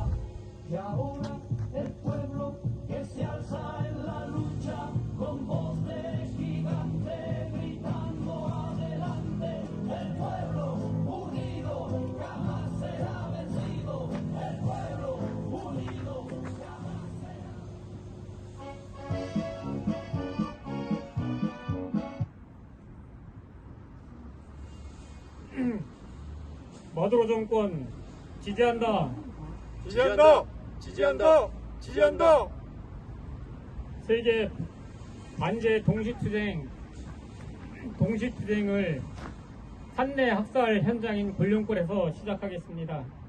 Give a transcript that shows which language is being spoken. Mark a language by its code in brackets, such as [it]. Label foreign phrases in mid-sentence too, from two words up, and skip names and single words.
[es] Y ahora el pueblo que se alza en la lucha, con voz de gigante, gritando adelante, el pueblo unido jamás será vencido, el pueblo unido jamás será. [ko] 마두로 정권 지지한다. 지지한다! 지지한다! 지지한다! 세계 반제 동시투쟁을 산내 학살 현장인 골룡골에서 시작하겠습니다.